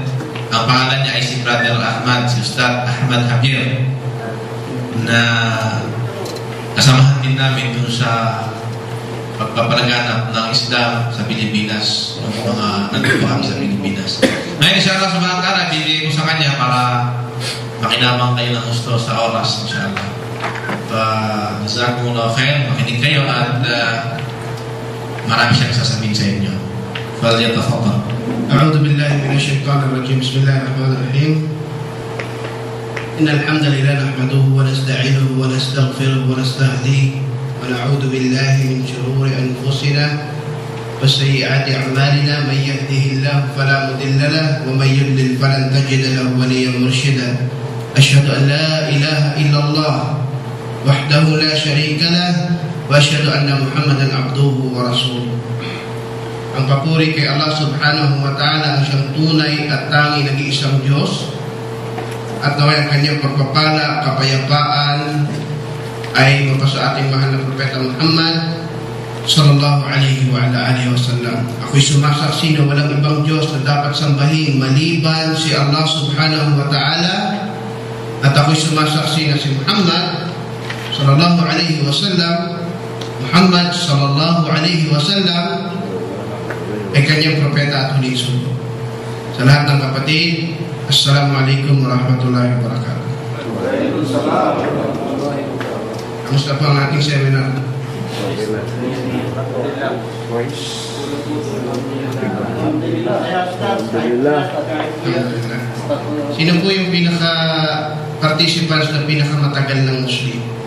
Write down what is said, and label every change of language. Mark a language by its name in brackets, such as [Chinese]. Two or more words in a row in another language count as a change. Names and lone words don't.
[Filipino] Ang pangalan niya ay si Brother Ahmad, si Ustad Ahmad Habir, na kasamahan din namin dun sa pagpapalaganap ng Islam sa Pilipinas, ng mga nagpapakami sa Pilipinas. Ngayon, inshallah, sa mga kara, bibigay ko sa kanya para makinamang kayo ng gusto sa oras, inshallah. [Arabic] At جزاكم الله خيرا, [Filipino] makinig kayo at marami siyang sasabihin sa inyo. [Arabic] فليتفضل. أعوذ بالله من الشيطان الرجيم بسم الله الرحمن الرحيم إن الحمد لله نحمده ونستعينه ونستغفره ونستهديه ونعوذ بالله من شرور أنفسنا وسيئات أعمالنا من يهده الله فلا مضل له ومن يضلل فلن تجد له وليا مرشدا أشهد أن لا إله إلا الله وحده لا شريك له وأشهد أن محمدا عبده ورسوله. [Filipino] Ang papuri kay [Arabic] الله سبحانه وتعالى, [Filipino] ang siyang tunay at tangi nag-iisang Diyos, at naway ang kanyang pagpapala, kapayapaan ay mapasa ating mahal na Propeta Muhammad [Arabic] صلى الله عليه وعلى آله وسلم. [Filipino] Ako'y sumasaksi na walang ibang Diyos na dapat sambahin maliban si [Arabic] الله سبحانه وتعالى, [Filipino] at ako'y sumasaksi na si Muhammad [Arabic] صلى الله عليه وسلم [Filipino] ay kanyang propeta at huling sugo. Sa lahat ng kapatid, [Arabic] السلام عليكم ورحمة الله وبركاته. [Filipino] Kamusta po ang ating seminar? Alhamdulillah. Sino po yung pinaka-participants na pinakamatagal ng Muslim?